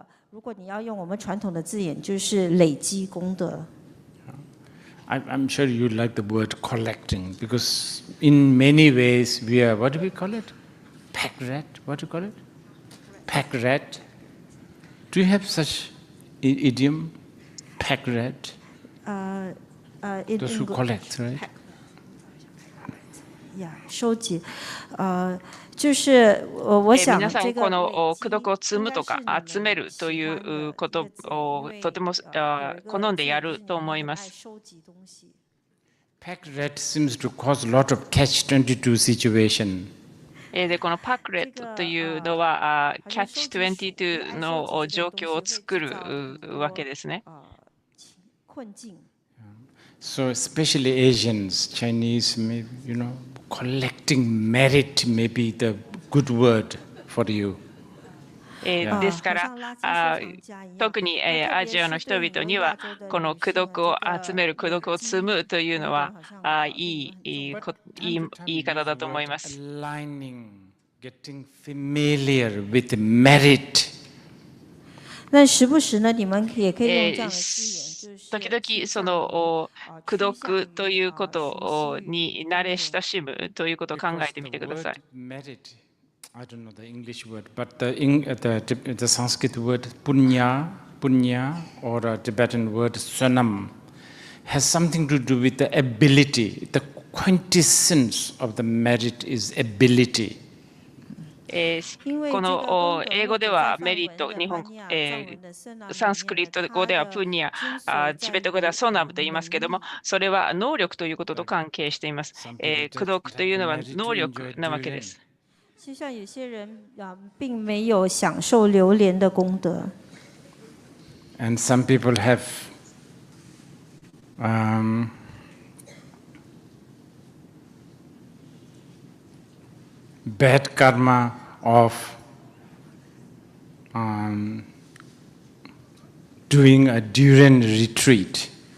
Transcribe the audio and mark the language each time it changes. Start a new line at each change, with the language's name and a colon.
Chinese: 如果你要用我们传统的字眼，就是累积功德。
English: I'm sure you like the word collecting because in many ways we are, what do we call it? Pack rat? What do you call it? Pack rat? Do you have such idiom? Pack rat? Those who collect, right?
Chinese: Yeah, 收集。就是我想
Japanese: 皆さんこの功徳を積むとか集めるということをとても好んでやると思います。
English: Pack rat seems to cause a lot of catch-22 situation.
Japanese: でこのパックレットというのはキャッチ22の状況を作るわけですね。
English: So especially Asians, Chinese, maybe, collecting merit may be the good word for you.
Japanese: ですから特にアジアの人々にはこの功徳を集める、功徳を積むというのはいい言い方だと思います。
English: Getting familiar with merit.
Chinese: 那时不时呢，你们也可以用这样的字眼。
Japanese: 時々その功徳ということに慣れ親しむということを考えてみてください。
English: I don't know the English word, but the Sanskrit word punya or a Tibetan word sonam has something to do with the ability. The quintessence of the merit is ability.
Japanese: この英語ではメリット、サンスクリット語ではプニャ、チベット語ではソナムと言いますけれども、それは能力ということと関係しています。功徳というのは能力なわけです。
Chinese: 就像有些人并没有享受榴莲的功德。
English: And some people have bad karma of doing a Duran retreat.